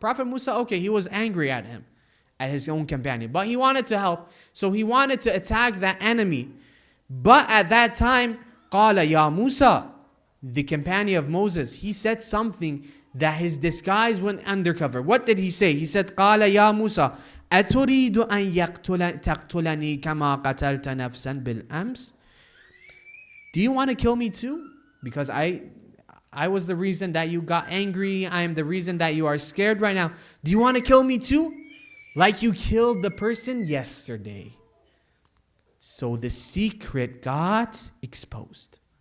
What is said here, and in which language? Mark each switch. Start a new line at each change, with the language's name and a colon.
English: Prophet Musa, okay, he was angry at him, at his own companion. But he wanted to help. So he wanted to attack that enemy. But at that time,
Arabic: قَالَ يَا مُوسَى,
English: the companion of Moses, he said something that his disguise went undercover. What did he say? He said,
Arabic: قَالَ يَا مُوسَى أَتُرِيدُ أَنْ تَقْتُلَنِي كَمَا قَتَلْتَ نَفْسًا بِالْأَمْسِ.
English: Do you want to kill me too? Because I was the reason that you got angry. I am the reason that you are scared right now. Do you want to kill me too? Like you killed the person yesterday. So the secret got exposed.